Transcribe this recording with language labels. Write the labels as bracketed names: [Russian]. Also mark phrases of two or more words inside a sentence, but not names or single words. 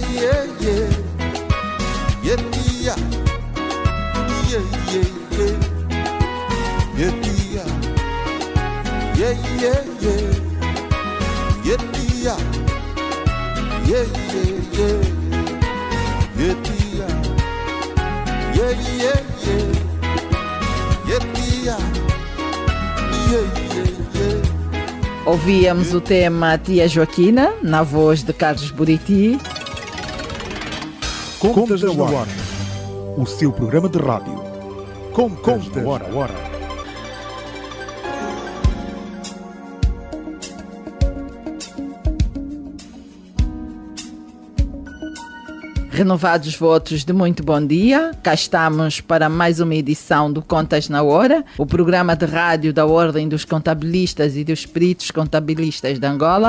[Portuguese] yeah yeah yeah dia yeah yeah yeah yeah dia yeah yeah yeah yeah dia yeah yeah yeah yeah dia yeah yeah yeah yeah dia yeah yeah yeah. Ouvíamos o tema Tia Joaquina, na voz de Carlos Buriti. Contas na Hora, o seu programa de rádio. Contas na Hora. Renovados votos de muito bom dia, cá estamos para mais uma edição do Contas na Hora, o programa de rádio da Ordem dos Contabilistas e dos Peritos Contabilistas de Angola.